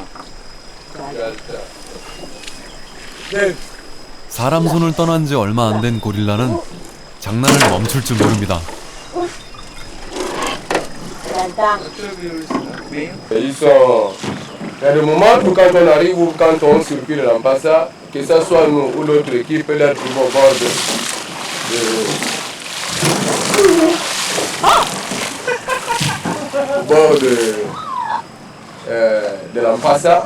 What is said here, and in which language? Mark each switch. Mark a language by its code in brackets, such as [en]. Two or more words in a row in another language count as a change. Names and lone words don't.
[ko] 사람 손을 떠난 지 얼마 안 된 고릴라는 장난을 멈출 줄 모릅니다. [fr] Il y a des moments où quand on arrive ou quand on circule en passant, que ce soit nous ou l'autre équipe, leur trouve au bord de l'Ampassa.